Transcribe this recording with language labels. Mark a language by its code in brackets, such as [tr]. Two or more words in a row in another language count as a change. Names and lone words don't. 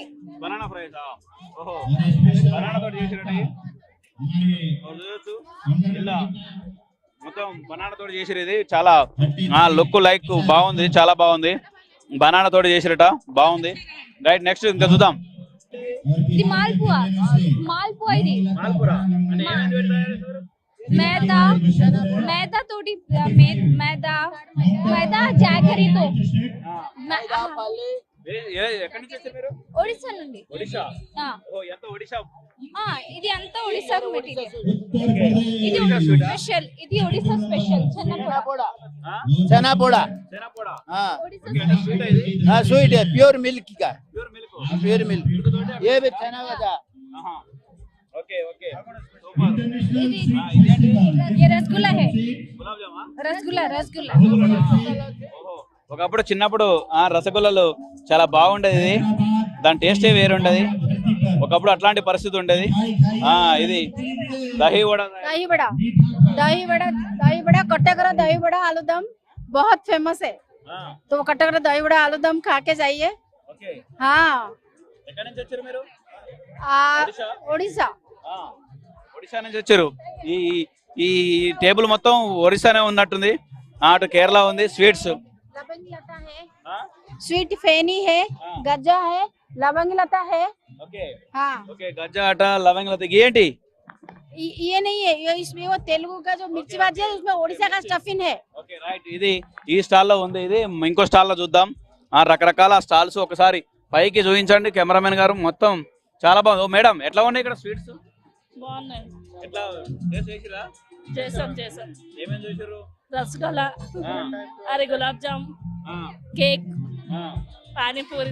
[te] బనానా ఫ్రై. ఓహో బనానా తోటి చేసినట్టు చూడొచ్చు. ఇలా మొత్తం బనానా తోటి చేసిరు. ఇది చాలా [en] look like [te] బాగుంది, చాలా బాగుంది. బనానా తోటి చేసిరట, బాగుంది. [en] right next [te] ఇంకా చూద్దాం. ఇది మాల్పువా మాల్పువా ఇది [hi] मैदा मैदा तोड़ी मैदा मैदा [te] జాగరితో ఎక్కడి నుంచి వచ్చారు మీరు? ఒడిశా నుండి. ఒడిశా. ఎంత ఒడిశా? ఇది అంతా ఒడిశా మెటీరియల్. ఇది స్పెషల్, ఇది ఒడిశా స్పెషల్ చెన్నపోడా. చెన్నపోడా చెన్నపోడా [hi] स्वीट है, [en] pure milk [hi] का, [en] pure milk. pure milk. [hi] ये भी चना का [en] okay okay super. [te] ఇది ఇదేంటి? [hi] ये रसगुल्ला है, [te] గులాబ్ జామా? [hi] रसगुल्ला रसगुल्ला. [te] ఓహో ఒకప్పుడు చిన్నప్పుడు రసగుల్లలు చాలా బాగుండేది. ఇది దాని టేస్టే వేరుండేది. ఒకప్పుడు అట్లాంటి పరిస్థితి ఉండేది. ఇది దహీ వడ. [hi] दही बड़ा दही बड़ा कट्टागरा दही बड़ा आलूदम बहुत फेमस है, तो कट्टागरा दही बड़ा आलूदम खा के जाइए. [te] ఓకే [hi] हाँ [te] ఎక్కడి నుంచి వచ్చారు మీరు? उड़ीसा ఒడిశా నుంచి వచ్చారు. ఈ ఈ టేబుల్ మొత్తం ఒడిశానే ఉన్నట్టుంది. అటు కేరళ ఉంది. స్వీట్స్ [hi] लवंग लता है, स्वीट फेनी है, गज्जा है, लवंग लता है. [te] ఓకే [hi] हाँ [te] ఓకే గజ్జా అట లవంగ లత ఏంటి? [hi] ये नहीं है, ये इसमें वो तेलुगु का जो मिर्ची भाजी है उसमें उड़ीसा का स्टफिंग है. [en] okay right [te] ఇది ఈ స్టాల్ లో ఉంది. ఇది ఇంకో స్టాల్ లో చూద్దాం. రకరకాల స్టాల్స్ ఒకసారి పైకి చూపించండి కెమెరామెన్ గారు. మొత్తం చాలా బాగుంది. ఓ మేడం ఎట్లా ఉన్నాయి ఇక్కడ స్వీట్స్? బాగున్నాయి. ఎట్లా టేస్ట్ చేసిరా? చేసాం ఏమేం చూసారు? రసగుల్లా, అరే గులాబ్ జామ్, కేక్, పానీపూరి